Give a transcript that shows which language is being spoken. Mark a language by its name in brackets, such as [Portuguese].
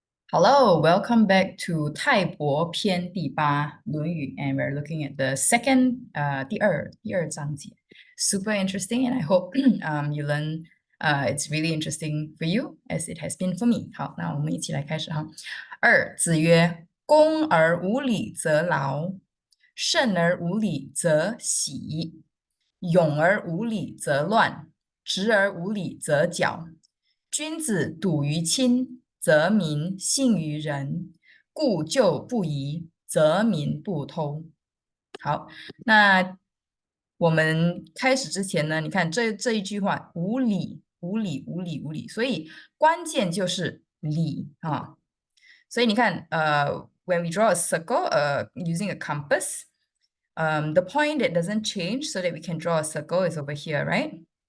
[English] Hello, welcome back to 泰伯篇第八论语 and we're looking at the second 第二章节 super interesting and I hope you learn it's really interesting for you as it has been for me [Chinese] 好，那我们一起来开始哈。子曰恭而无礼则劳，慎而无礼则喜，勇而无礼则乱，直而无礼则绞。君子笃于亲，则民信于仁，故旧不移，则民不偷。好，那我们开始之前呢，你看这一句话，无理，无理，无理，无理，所以关键就是理啊。所以你看， [English] when we draw a circle, using a compass, the point that doesn't change so that we can draw a circle is over here, right?